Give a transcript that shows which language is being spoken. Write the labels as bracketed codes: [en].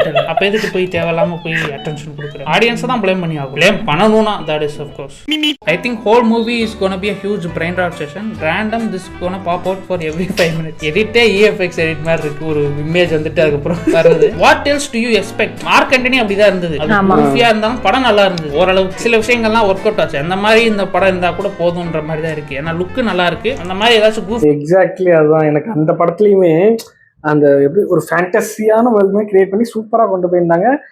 [ta] அப்ப எதுக்கு போய் தேவையில்லாம போய் அட்டென்ஷன் கொடுக்குறேன்? ஆடியன்ஸ் தான் பிளேம் பண்ணி ஆகும். பிளேம் பண்ணணும்னா [en] That is of course. I think whole movie is gonna be a huge brain rot session. Random this gonna pop out for every 5 minutes. [ta] எடிட்டே EFX edit மாதிரி இருக்கு. ஒரு இமேஜ் வந்துட்டு அதுக்கப்புறம் வருது. [en] What else do you expect? [ta] Mark Antony அப்படிதான் இருந்தது. அது மூவியா இருந்தாலும் படம் நல்லா இருந்தது. ஓரளவுக்கு சில விஷயங்கள்லாம் ஒர்க் அவுட் ஆச்சு. அந்த மாதிரி இந்த படம் இருந்தா கூட போதும்ன்ற மாதிரி தான் இருக்கு. ஏன்னா லுக்கு நல்லா இருக்கு. அந்த மாதிரி ஏதாச்சும் எக்ஸாக்ட்லி அதுதான் எனக்கு அந்த படத்துலயுமே அந்த எப்படி ஒரு ஃபேண்டசியான வேர்ல்டுமே கிரியேட் பண்ணி சூப்பரா கொண்டு போயிருந்தாங்க.